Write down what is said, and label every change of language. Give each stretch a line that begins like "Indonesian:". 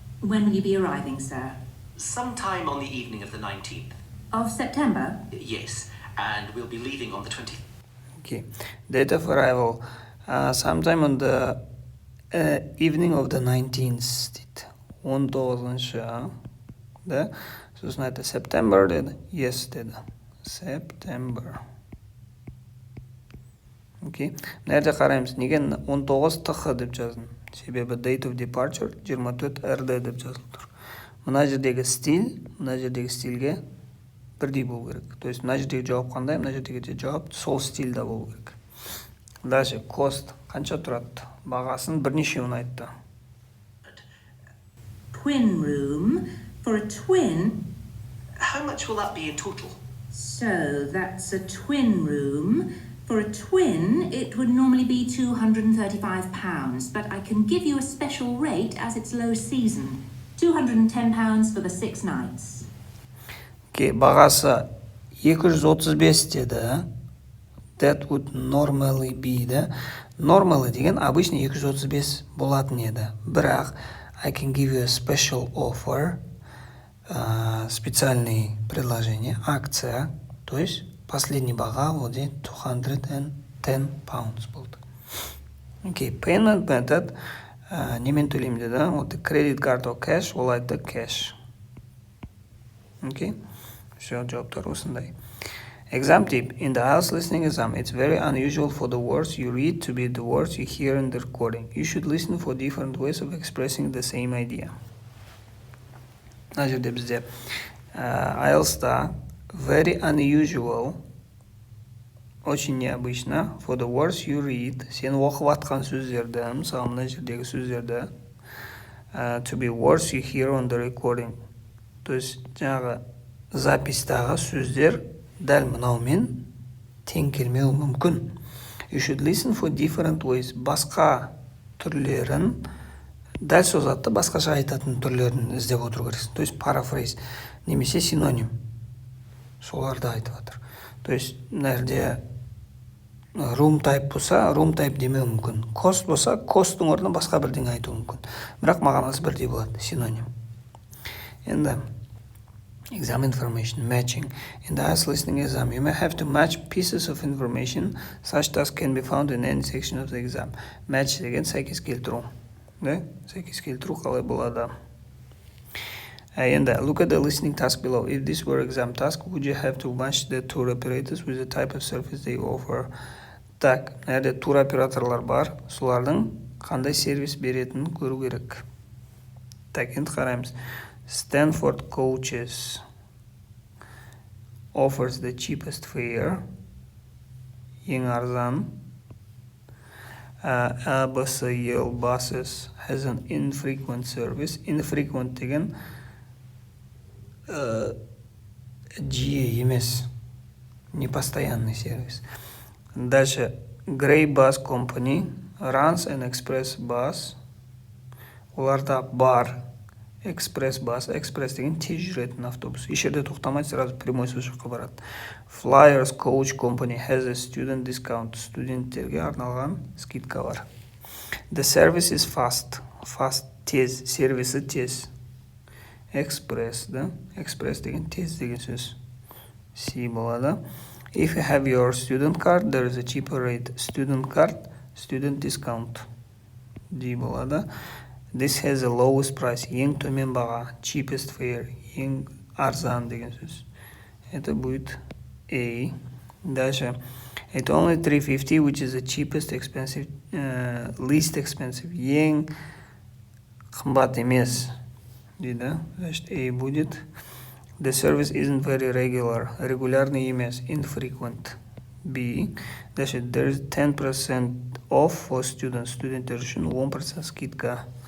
English: When will you be arriving, sir? Sometime on the evening of the 19th. Of September? Yes, and we'll be leaving on the 20th. Okay. Date of arrival. Sometime on the evening of the 19th.
Kazakh: 19-шы. Да? Сосын айтты September деді.
English: Yes деді. September.
Kazakh: Окей. Нәрде қараймыз. Неге 19 ТХ деп жаздым? Себебі
English: date of departure
Kazakh: 24 РД деп жазылып тұр. Мына жердегі стильге бірдей болу керек.
Russian: То есть
Kazakh: мына жердегі жауап қандай, мына жердегі жауап сол стильда болу керек. Дальше cost қанша тұрады? Бағасын бірнешеуін айтты.
English: Twin room. For a twin. How much will that be in total? So that's a twin room. For a twin, it would normally be £235, but I can give you a special rate as it's low season. £210 for the 6 nights.
Kazakh: Окей, бағасы 235 деді.
English: That would normally be да.
Kazakh: Normally деген обычно 235 болатын еді.
English: Бірақ I can give you a special offer.
Russian: Специальное предложение, акция. То есть последний
Kazakh: баға
Russian: вот здесь £210
Kazakh: болды.
Russian: Окей,
English: payment method.
Kazakh: немен төлеймін деді.
English: Вот credit card or cash,
Kazakh: ол айтты
English: cash.
Kazakh: Окей? Все, жауаптар осындай.
English: Exam tip. In the IELTS listening exam, it's very unusual for the words you read to be the words you hear in the recording. You should listen for different ways of expressing the same idea.
Kazakh: Мына жерде бізде IELTS-та
English: very unusual,
Russian: очень необычно,
English: for the words you read,
Kazakh: сен оқып атқан сөздерді, мысалы мына жердегі сөздерді,
English: to be words you hear on the recording.
Russian: То есть
Kazakh: жаңағы запистағы сөздер дәл мынаумен тең келмеуі мүмкін.
English: You should listen for different ways.
Kazakh: Басқа түрлерін, дәл сол затты басқаша айтатын түрлерін іздеп отыру керексің.
Russian: То есть
Kazakh: парафрейз немесе синоним. Соларды айтып жатыр.
Russian: То есть
Kazakh: мына жерде room type болса, room type демеу мүмкін. Cost болса, cosттың орнына басқа бірдеңе айту мүмкін. Бірақ мағынасы бірдей болады, синоним.
English: Енді exam information matching. In the IELTS listening exam, you may have to match pieces of information. Such tasks can be found in any section of the exam.
Kazakh: Match деген сәйкес келтіру. Сәйкес келтіру қалай болады?
English: Енді look at the listening task below. If this were exam task, would you have to match the tour operators with the type of service they offer?
Kazakh: Так, мына тур операторлар бар, солардың қандай сервис беретінін көру керек. Так, енді қараймыз.
English: Stanford Coaches offers the cheapest fare.
Kazakh: Ең арзан.
English: ABCL buses has an infrequent service.
Kazakh: Infrequent деген жиі емес,
Russian: непостоянный сервис.
English: Дальше Grey Bus Company runs an express bus.
Kazakh: Оларда бар экспресс бас. Экспресс деген тез жүретін автобус. Еш жерде тоқтамайды,
Russian: сразу прямой
Kazakh: сол жаққа барады.
English: Flyers Coach Company has a student discount.
Kazakh: Студенттерге арналған скидка бар.
English: The service is fast.
Kazakh: Fast тез, сервисі тез.
English: Express, да?
Kazakh: Express деген тез деген сөз. C болады.
English: If you have your student card, there is a cheaper rate. Student card, student discount.
Kazakh: D болады.
English: This has the lowest price.
Kazakh: Ең төмен баға.
English: Cheapest fare.
Kazakh: Ең арзан деген сөз.
Russian: Это будет A. Дальше.
English: It's only $350, which is the cheapest expensive, least expensive.
Kazakh: Ең қымбат емес. Дейді.
Russian: Значит, A будет.
English: The service isn't very regular.
Kazakh: Регулярный емес. Infrequent. B. Дальше.
English: There's 10% off for students.
Kazakh: Студенттер үшін 10% скидка.